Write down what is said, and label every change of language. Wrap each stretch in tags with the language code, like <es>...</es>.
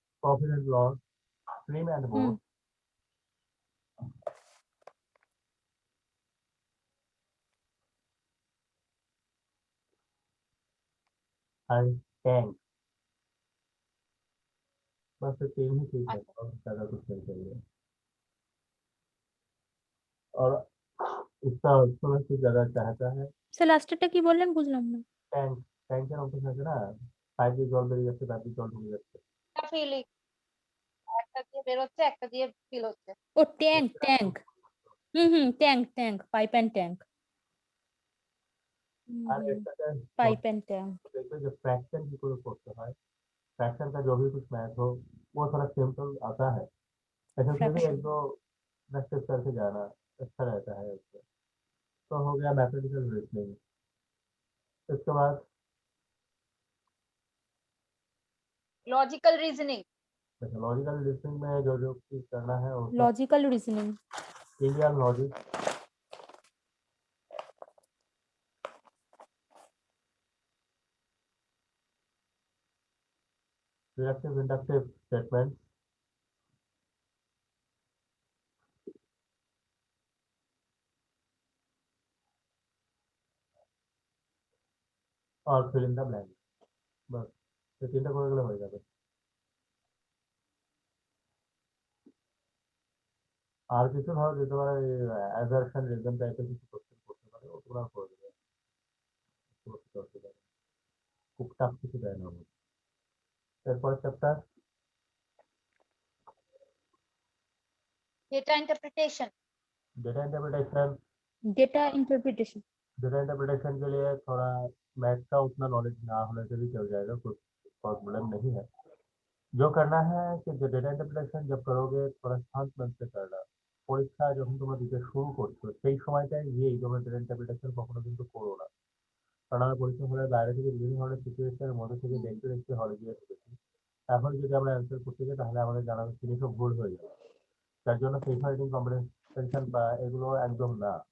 <en>Profit and loss, stream and boat, and tank.</en> <hi>बस ये तीन ही चीज है और ज़्यादा कुछ नहीं चाहिए। और इसका थोड़ा सी ज़्यादा चाहता है</hi> <bn>সে লাস্টেরটা কি বললেন বুঝলাম না। ট্যাঙ্ক। ট্যাঙ্কের অঙ্ক থাকে না, পাইপ দিয়ে জল বেরিয়ে যাচ্ছে, পাইপ দিয়ে জল ঢুকে যাচ্ছে। ফিলিং একটা দিয়ে বের হচ্ছে একটা দিয়ে ফিল হচ্ছে ও tank tank, tank tank pipe and tank, আর একটাতে</bn> <en>Pipe and tank.</en> <hi>देखो जो फ्रैक्शन की कोई करते हैं, फ्रैक्शन का जो भी कुछ मैथ हो वो थोड़ा सिंपल आता है, लेकिन फिर भी एक</hi> <en>fraction</en> <hi>दो प्रैक्टिस करके जाना अच्छा रहता है उससे। तो हो गया मैथमेटिकल रीजनिंग। इसके बाद</hi> <en>logical reasoning</en> <hi>लॉजिकल रीजनिंग में जो जो चीज करना है उसका</hi> <en>Logical reasoning, clear logic, deductive inductive statement, और fill in the blank.</en> <hi>बस ये</hi> <bn>तीनটা করে গেলে হয়ে যাবে। আর কিছু ধরো যে তোমার অ্যাজারশন রিজন টাইপের কিছু কোশ্চেন করতে পারে, ও তোমরা করে দেবে, করতে পারে, খুব টাফ কিছু দেয় না ওগুলো। এরপর chapter</bn> <en>Data interpretation data interpretation. Data interpretation.</en> <hi>Data interpretation के लिए थोड़ा मैथ का उतना नॉलेज ना होने से भी चल जाएगा, कुछ प्रॉब्लम नहीं है। जो करना है कि जो डेटा इंटरप्रिटेशन जब करोगे थोड़ा शांत मन से करना।</hi> <bn>পরীক্ষা যখন তোমরা দিতে শুরু করছো সেই সময়টায় গিয়েই তোমরা ডেটা ইন্টারপ্রিটেশন কখনো কিন্তু করো না। কারণ আমরা পরীক্ষা হলের বাইরে থেকে বিভিন্ন ধরনের সিচুয়েশনের মধ্যে থেকে দেখতে দেখতে হলে গিয়ে ঢুকেছি। এখন যদি আমরা অ্যান্সার করতে যাই তাহলে আমাদের জানা জিনিসও ভুল হয়ে যাবে। তার জন্য সেলফ রাইটিং কম্পিটিশন বা এগুলো একদম না।</bn>